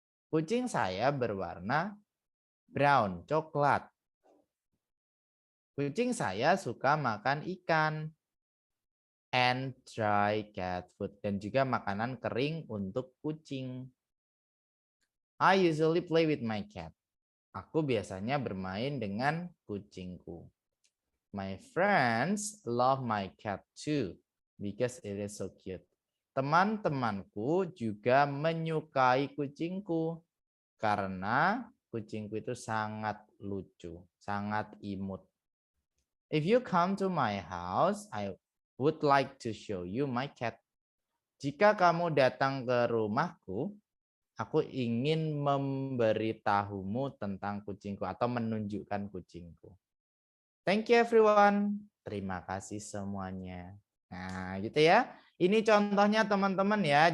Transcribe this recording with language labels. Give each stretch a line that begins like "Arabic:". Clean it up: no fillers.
Indonesian: Kucing saya berwarna brown, coklat. Kucing saya suka makan ikan
English: and dry cat food,
Indonesian: dan juga makanan kering untuk kucing.
English: I usually play with my cat.
Indonesian: Aku biasanya bermain dengan kucingku.
English: My friends love my cat too because it is so cute.
Indonesian: Teman-temanku juga menyukai kucingku karena kucingku itu sangat lucu, sangat imut.
English: If you come to my house, I would like to show you my cat.
Indonesian: Jika kamu datang ke rumahku, aku ingin memberitahumu tentang kucingku atau menunjukkan kucingku.
English: Thank you everyone.
Indonesian: Terima kasih semuanya. Nah, gitu ya. Ini contohnya teman-teman ya.